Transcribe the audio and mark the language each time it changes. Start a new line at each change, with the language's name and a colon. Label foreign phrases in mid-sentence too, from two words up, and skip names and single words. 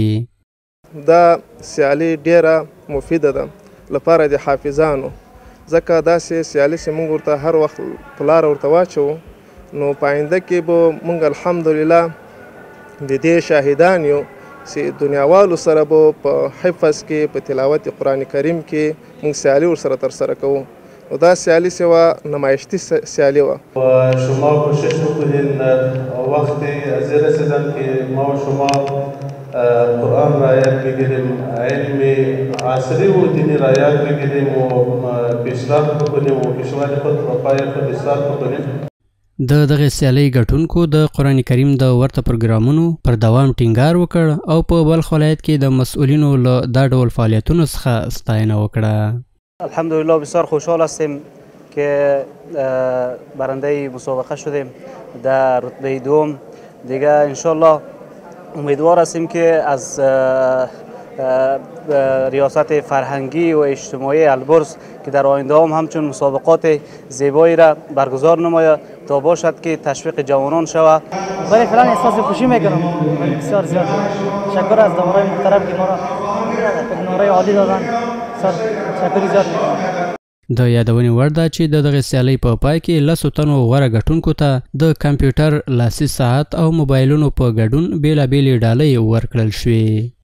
Pashto: دا سیالي ډیره مفیده ده لپاره د حافظانو، ځکه داسې سیالي چې موږ ورته هر وخت په لاره ورته واچوو نو په آینده کې به موږ الحمدلله د دې شاهدان یو چې دنیاوالو سره به په حفظ کې په تلاوت قرآن کریم کې موږ سیالي ورسره ترسره کوو. و دا سیالی سوا نمایشتی سیالی و
Persian: شما کوشش بکنین وقتی از رسیدن که ما و شما قرآن را یاد بگیریم، علم عصری و دینی را یاد بگیریم و پیشرفت بکنیم و کشور خود و پای خود اصلاح بکنیم.
Pashto: د دغه سیالۍ ګټونکو د قرآن کریم د ورته پروګرامونو پر دوام ټینګار وکړ او په بلخ ولایت کې د مسئولینو له دا ډول فعالیتونو څخه ستاینه وکړه.
Persian: الحمدلله بسیار خوشحال هستیم که برنده مسابقه شدیم در رتبه دوم. دیگه انشالله امیدوار هستیم که از ریاست فرهنگی و اجتماعی البرز که در آینده هم همچون مسابقات زیبایی را برگزار نماید تا باشد که تشویق جوانان شود. ولی فعلا احساس خوشی میکنم بسیار زیاد. تشکر از دامورای محترم که ما را نمره عالی دادن. تشکر زیاد میکنم.
Pashto: د یادونې وړ ده چې د دغه سیالۍ په پای کې 10 تنو غوره ګټونکو ته د کمپیوټر لاسي ساعت او موبایلونو په ګډون بېلابېلې ډالۍ ورکړل شوې.